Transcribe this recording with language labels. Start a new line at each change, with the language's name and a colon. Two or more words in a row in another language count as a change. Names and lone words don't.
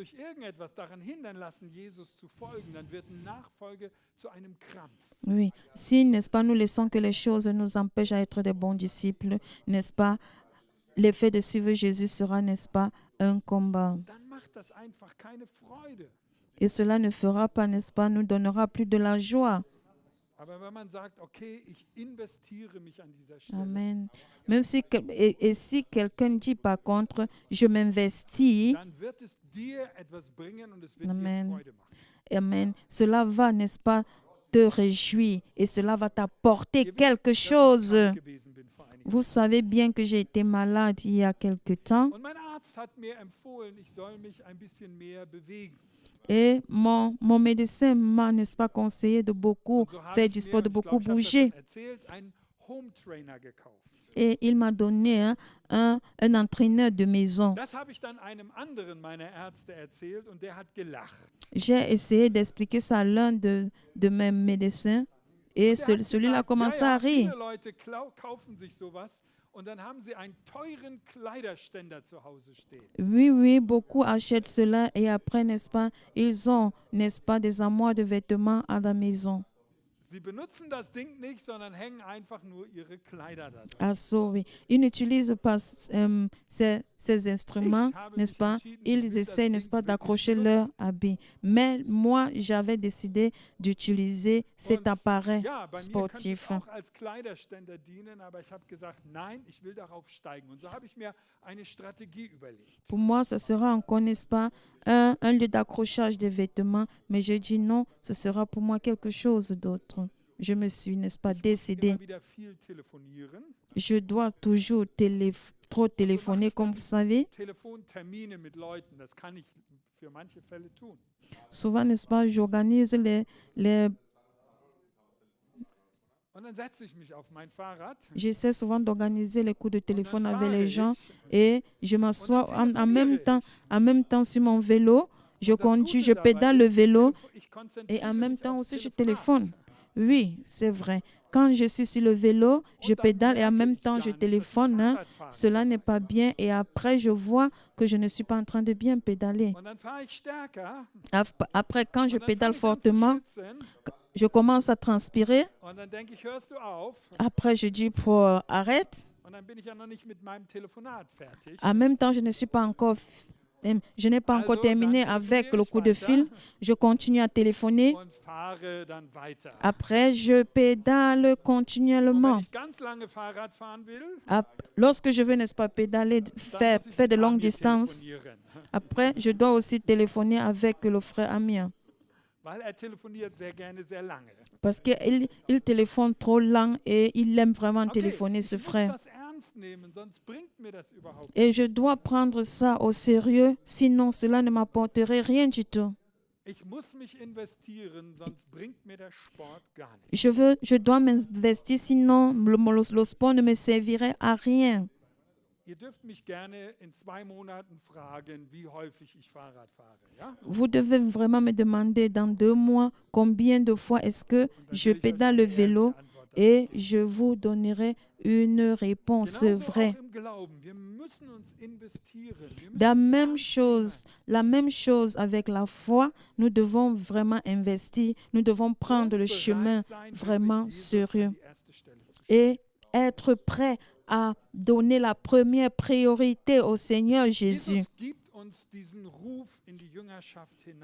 French: Oui, si, n'est-ce pas, nous laissons que les choses nous empêchent à être des bons disciples, n'est-ce pas, l'effet de suivre Jésus sera, n'est-ce pas, un combat. Et cela ne fera pas, n'est-ce pas, nous donnera plus de la joie.
German: Aber wenn man sagt, okay, ich investiere mich an dieser Stelle, Amen.
French: Même si, et si quelqu'un dit par contre, je m'investis,
German: dann wird es dir etwas bringen und es wird dir Amen. Freude machen.
French: Amen, cela va, n'est-ce pas, te réjouir et cela va t'apporter
German: Ihr wisst,
French: quelque
German: dass ich
French: chose.
German: krank gewesen bin vor einigen
French: Vous savez bien que j'ai été malade il y a quelque temps
German: Und mein Arzt hat mir empfohlen, ich soll mich ein bisschen mehr bewegen.
French: et mon médecin m'a, n'est-ce pas, conseillé de beaucoup
German: Und so habe
French: faire
German: ich
French: du
German: mir,
French: sport, de
German: ich
French: beaucoup
German: glaube, ich habe das
French: bouger.
German: schon erzählt, einen
English: Home Trainer
German: gekauft.
French: Et il m'a donné un entraîneur de maison.
German: Das habe ich dann einem anderen meiner Ärzte erzählt und der hat gelacht.
French: J'ai essayé d'expliquer ça à l'un de mes médecins et
German: Der hat
French: celui-là a
German: gesagt,
French: commencé
German: ja,
French: à rire.
German: viele Leute kaufen sich sowas und dann haben sie einen teuren Kleiderständer zu Hause stehen.
French: Oui, oui, beaucoup achètent cela et après, n'est-ce pas, ils ont, n'est-ce pas, des armoires de vêtements à la maison.
German: Sie benutzen das Ding nicht, sondern hängen einfach nur ihre Kleider da drin. Ah, so,
French: oui. Ils n'utilisent pas ces instruments, n'est-ce pas? Ils essaient, n'est-ce pas, d'accrocher leur habit. Mais moi, j'avais décidé d'utiliser cet
German: Und
French: appareil
German: ja, bei mir könnte es
French: sportif.
German: auch als Kleiderständer dienen, aber ich habe gesagt, nein, ich will darauf steigen. Und so habe ich mir eine Strategie überlegt.
French: Pour moi, ce sera encore, n'est-ce pas, un lieu d'accrochage des vêtements. Mais je dis non, ce sera pour moi quelque chose d'autre. Je me suis, n'est-ce pas, décidée.
German: Immer wieder viel telefonieren,
French: Je dois toujours trop téléphoner, comme vous savez.
German: Telefontermine mit Leuten, das kann ich für manche Fälle tun.
French: Souvent, n'est-ce pas, j'organise
German: Und dann setze ich mich auf mein Fahrrad
French: J'essaie souvent d'organiser les coups de
German: und dann
French: téléphone avec
German: fahre
French: les gens
German: ich.
French: et je m'assois
German: Und dann
French: en même temps sur mon vélo. Je
German: Und das
French: conduis,
German: Gute
French: je
German: dabei
French: pédale le
German: ist,
French: vélo
German: ich konzentriere
French: et en même
German: mich
French: temps
German: aufs
French: aussi je
German: Telefonat.
French: téléphone. Oui, c'est vrai. Quand je suis sur le vélo, je
German: Und dann
French: pédale et en
German: merke
French: même
German: ich
French: temps
German: gar
French: je
German: nicht, dass ich
French: téléphone.
German: Fahrrad fahre.
French: Cela n'est pas bien et après je vois que je ne suis pas en train de bien pédaler.
German: Und dann fahre ich stärker.
French: Après, quand je
German: Und dann
French: pédale
German: fange ich an zu
French: fortement,
German: schwitzen.
French: je commence à transpirer.
German: Und dann denke ich, hörst du auf?
French: Après, je dis arrête.
German: Und dann bin ich ja noch nicht mit meinem Telefonat fertig.
French: En même temps, je n'ai pas encore
German: Also,
French: terminé
German: dann
French: avec
German: telefoniere
French: le
German: ich
French: coup de
German: weiter
French: fil. Je continue à téléphoner.
German: Und fahre dann weiter.
French: Après, je pédale
German: Und wenn
French: continuellement.
German: ich ganz lange Fahrrad fahren will,
French: Lorsque je veux, n'est-ce pas, pédaler,
German: dann
French: faire
German: muss ich
French: de
German: mit longues Amir
French: distances,
German: telefonieren.
French: après, je dois aussi téléphoner avec le frère Amir.
German: Weil er telefoniert sehr gerne sehr lange.
French: Parce qu'il téléphone trop lent et il aime vraiment téléphoner,
German: ich
French: ce
German: muss
French: frère.
German: das ernst nehmen, sonst bringt mir das überhaupt nichts.
French: Et je dois prendre ça au sérieux, sinon cela ne m'apporterait rien du tout.
German: Ich muss mich investieren, sonst bringt mir der Sport gar nichts.
French: Je dois m'investir, sinon le sport ne me servirait à rien.
German: Ihr dürft mich gerne in 2 Monaten fragen, wie häufig ich Fahrrad fahre. Ja?
French: Vous devez vraiment me demander dans 2 mois combien de fois est-ce que
German: Und dann
French: je
German: will ich euch
French: pédale
German: eine
French: le vélo
German: ehrliche Antwort darauf
French: et
German: geben.
French: je vous donnerai une réponse
German: Genauso
French: vraie.
German: auch im Glauben. Wir müssen uns investieren. Wir müssen
French: La
German: uns
French: même
German: ernst
French: chose, la même chose avec la foi, nous devons vraiment investir, nous devons
German: nehmen
French: prendre
German: und
French: le
German: bereit
French: chemin
German: sein, wirklich
French: vraiment Jesus sérieux
German: an die erste Stelle zu stellen.
French: et être prêt à donner la première priorité au Seigneur Jésus.
German: Jesus gibt uns diesen Ruf in die Jüngerschaft hinein.